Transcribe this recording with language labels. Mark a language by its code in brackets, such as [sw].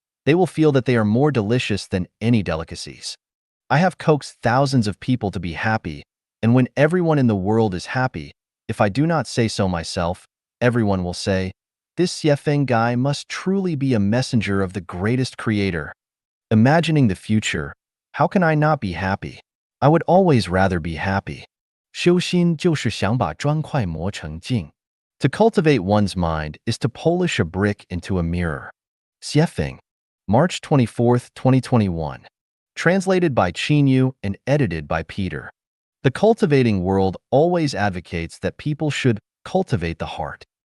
[en] They will feel that they are more delicious than any delicacies. I have coaxed thousands of people to be happy, and when everyone in the world is happy, if I do not say so myself, everyone will say, "This Xiefeng guy must truly be a messenger of the greatest creator." Imagining the future, how can I not be happy? I would always rather be happy. [zh] 修心就是想把砖块磨成镜. [en] To cultivate one's mind is to polish a brick into a mirror. Xiefeng, March 24, 2021. Translated by Qinyu and edited by Peter. The cultivating world always advocates that people should cultivate the heart.